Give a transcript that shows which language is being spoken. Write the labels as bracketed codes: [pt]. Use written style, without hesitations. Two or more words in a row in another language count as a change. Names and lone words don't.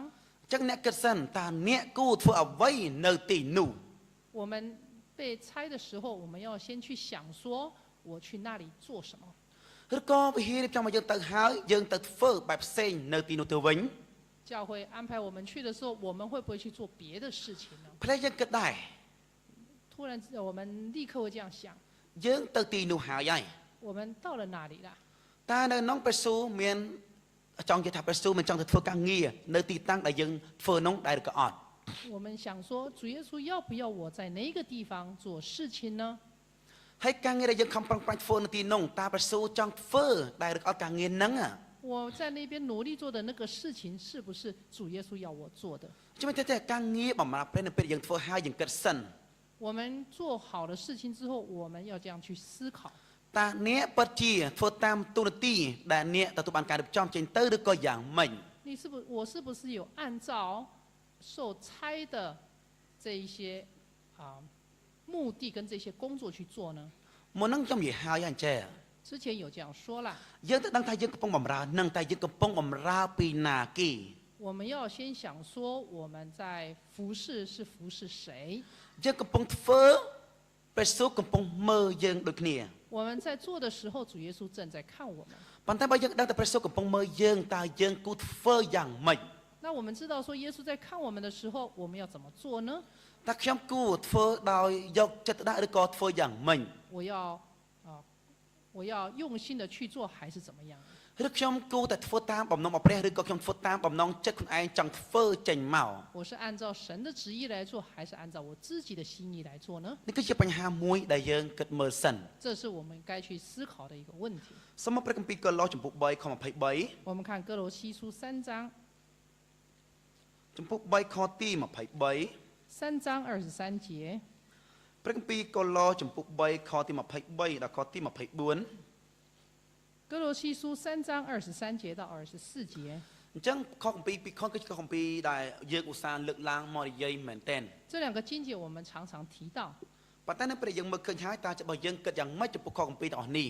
[km] អញ្ចឹងអ្នកគិតសិនតើអ្នកគួរធ្វើអ្វីនៅទីនោះ [zh] 我们被差的时候，我们要先去想说，我去那里做什么。 [km] ឬក៏វិហាររៀបចំឲ្យយើងទៅហើយយើងទៅធ្វើបែបផ្សេងនៅទីនោះទៅវិញ [zh] 教会安排我们去的时候，我们会不会去做别的事情呢？ [km] ផ្លែយើងគិតដែរ [zh] 突然我们立刻会这样想， [km] យើងទៅទីនោះហើយហើយ [zh] 我们到了那里了。 [km] តើនៅក្នុងព្រះស៊ូមានចង់និយាយថាព្រះស៊ូមិនចង់ទៅធ្វើការងារនៅទីតាំងដែលយើងធ្វើនោះដែរឬក៏អត់ [zh] 我们想说，主耶稣要不要我在哪个地方做事情呢？ [km] ហើយការងារដែលយើងខំប្រឹងប្រែងធ្វើនៅទីនោះតើព្រះស៊ូចង់ធ្វើដែរឬក៏អត់ការងារហ្នឹង [zh] 我在那边努力做的那个事情，是不是主耶稣要我做的？ [km] ជំនួយតែការងារបម្រើព្រះនៅពេលយើងធ្វើហើយយើងគិតសិន [zh] 我们做好了事情之后，我们要这样去思考。 [km] តើអ្នកពិតជាធ្វើតាមទូនាទីដែលអ្នកទទួលបានការរៀបចំចេញទៅឬក៏យ៉ាងម៉េច [zh] 我是不是有按照受差的这一些目的跟这些工作去做呢？ [km] មុនហ្នឹងខ្ញុំនិយាយហើយអញ្ចឹង [zh] 之前有这样说了， [km] យើងទៅដឹងថាយើងកំពុងបម្រើនឹងតែយើងកំពុងបម្រើពីណាគេ [zh] 我们要先想说我们在服侍是服侍谁， [km] យើងកំពុងធ្វើព្រះស៊ូកំពុងមើលយើងដូចគ្នា [zh] 我们在做的时候，主耶稣正在看我们。 [km] ប៉ុន្តែបើយើងដឹងថាព្រះស៊ូកំពុងមើលយើងតើយើងគួរធ្វើយ៉ាងម៉េច [zh] 那我们知道说耶稣在看我们的时候，我们要怎么做呢？ [km] តើខ្ញុំគួរធ្វើដោយយកចិត្តដាក់ឬក៏ធ្វើយ៉ាងម៉េច [zh] 我要用心的去做，还是怎么样？ [km] ឬខ្ញុំគួរតែធ្វើតាមបំណងរបស់ព្រះឬក៏ខ្ញុំធ្វើតាមបំណងចិត្តខ្លួនឯងចង់ធ្វើចេញមក [zh] 我是按照神的旨意来做，还是按照我自己的心意来做呢？ [km] នេះគឺជាបញ្ហាមួយដែលយើងគិតមើលសិន [zh] 这是我们该去思考的一个问题。 [km] សូមមកព្រះគម្ពីរកូឡូសចំពុក3ខ23 [zh] 我们看哥罗西书3章， [km] ចំពុក3ខទី23 [zh] 3 章23节， [km] ព្រះគម្ពីរកូឡូសចំពុក3ខទី23ដល់ខទី24 [zh] 哥罗西书3章23节到24节。 [km] អញ្ចឹងខគម្ពីរពីរខគឺជាខគម្ពីរដែលយើងឧស្សាហ៍លើកឡើងមកនិយាយមែនទែន [zh] 这两个经节我们常常提到， [km] ប៉ុន្តែនៅពេលយើងមើលឃើញហើយតើបើយើងគិតយ៉ាងម៉េចចំពោះខគម្ពីរទាំងអស់នេះ